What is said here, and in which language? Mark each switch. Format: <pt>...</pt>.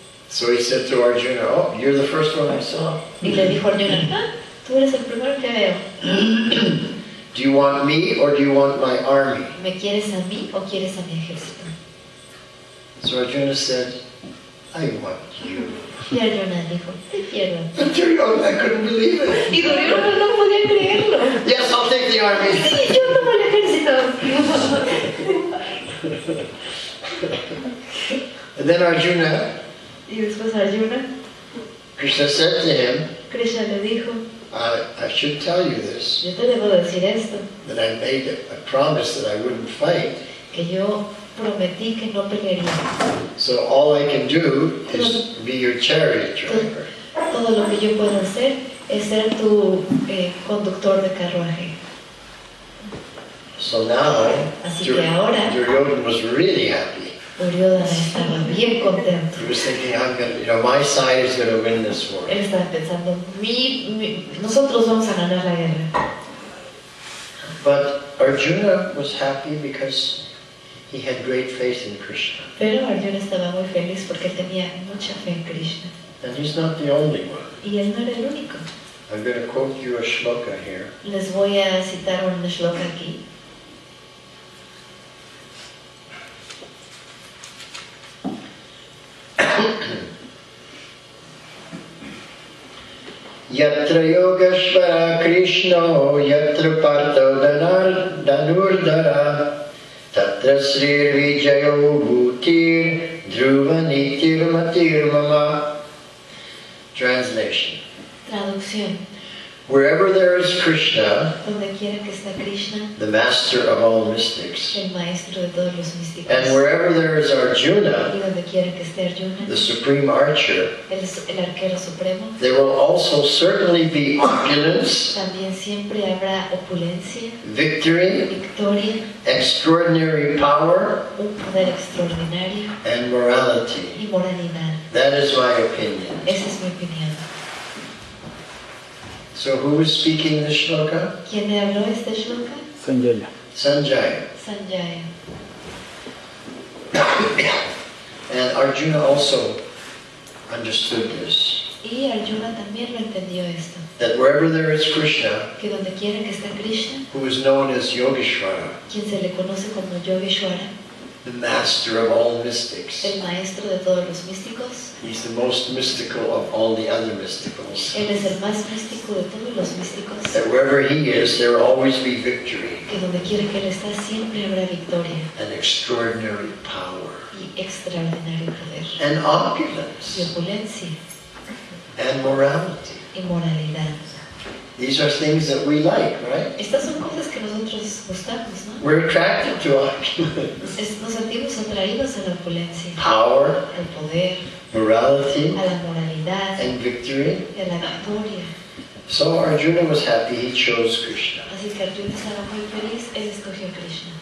<en>So he said to Arjuna, oh, you're the first one I saw.</en> <es>Y le dijo a Arjuna, ah, tú eres el primero que veo.</es> <en>Do you want me or do you want my army?</en> <es>¿Me quieres a mí o quieres a mi ejército?</es> <en>So Arjuna said, I want you.</en> <es>Y Arjuna dijo, te quiero.</es> <en>And Duryodhana, I couldn't believe it.</en> <es>Y Duryodhana no podía creerlo.</es> <en>Yes, I'll take the army.</en> <es>Sí, yo tomo el ejército.</es> <en>And then Arjuna,</en> <es>Y después Arjuna,</es> <en>Krishna said to him,</en> <es>Krishna le dijo,</es> <en>I should tell you this,</en> <es>yo te debo decir esto,</es> <en>that I made a promise that I wouldn't fight.</en> <es>que yo prometí que no pelearía.</es> <en>So all I can do is be your chariot driver.</en> <es>Todo lo que yo puedo hacer es ser tu conductor de carruaje.</es> <en>So now,</en> <es>Así que ahora,</es> <en>Duryodhana was really happy.</en> <es>Duryodhana estaba bien contento.</es> <en>He was thinking, my side is going to win this war.</en> <es>Él estaba pensando, nosotros vamos a ganar la guerra.</es> <en>But Arjuna was happy because he had great faith in Krishna.</en> <es>Pero Arjuna estaba muy feliz porque tenía mucha fe en Krishna.</es> <en>And he's not the only one.</en> <es>Y él no era el único.</es> <en>I'm going to quote you a shloka here.</en> <es>Les voy a citar un shloka aquí.</es> <sa>Yatra yogashvara Krishno yatra partho danurdara tatra srir vijayo bhutir dhruva nitir matir mama.</sa> <en>Translation.</en> <es>Traducción.</es> <en>Wherever there is Krishna,</en> <es>Donde quiera que está Krishna,</es> <en>the master of all mystics,</en> <es>el maestro de todos los místicos.</es> <en>and wherever there is Arjuna,</en> <es>Y donde quiera que esté Arjuna,</es> <en>the supreme archer,</en> <es>el arquero supremo,</es> <en>there will also certainly be opulence,</en> <es>también siempre habrá opulencia,</es> <en>victory,</en> <es>victoria,</es> <en>extraordinary power,</en> <es>un poder extraordinario</es> <en>and morality.</en> <es>y moralidad.</es> <en>That is my opinion.</en> <es>Esa es mi opinión.</es> <en>So who is speaking the shloka?</en> <es>¿Quién le habló este shloka?</es> <en>Sanjaya.</en> <es>Sanjaya. Sanjaya.</es> <en>And Arjuna also understood this,</en> <es>Y Arjuna también lo entendió esto,</es> <en>that wherever there is Krishna,</en> <es>que donde quiera que está Krishna,</es> <en>who is known as Yogeshwara,</en> <es>quien se le conoce como Yogeshwara,</es> <en>the master of all mystics,</en> <es>el maestro de todos los místicos,</es> <en>he's the most mystical of all the other mysticals.</en> <es>él es el más místico de todos los místicos,</es> <en>That wherever he is, there will always be victory</en> <es>que donde quiera que él está siempre habrá victoria</es> <en>and extraordinary power</en> <es>y extraordinario poder</es> <en>and</en> <es>y</es> <en>opulence</en> <es>opulencia</es> <en>and morality.</en> <es>y moralidad.</es> <en>These are things that we like, right?</en> <es>Estas son cosas que nosotros gustamos, ¿no?</es> <en>We're attracted to opulence,</en> <es>Nos sentimos atraídos a la opulencia,</es> <en>power,</en> <es>al poder,</es> <en>morality,</en> <es>a la moralidad</es> <en>and victory.</en> <es>y a la victoria.</es> <en>So Arjuna was happy, he chose Krishna.</en> <es>Así que Arjuna estaba muy feliz, él escogió a Krishna.</es>